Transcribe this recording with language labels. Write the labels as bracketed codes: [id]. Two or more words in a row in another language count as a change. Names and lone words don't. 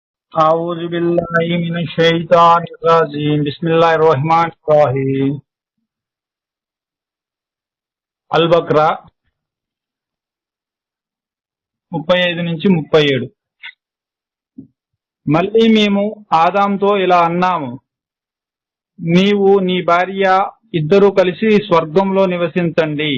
[ar] أعوذ بالله من الشيطان الرجيم بسم الله الرحمن الرحيم అల్-బక్రా 35-37. [te] మళ్ళీ మేము ఆదాంతో ఇలా అన్నాము, నీవు నీ భార్య ఇద్దరూ కలిసి స్వర్గంలో నివసించండి.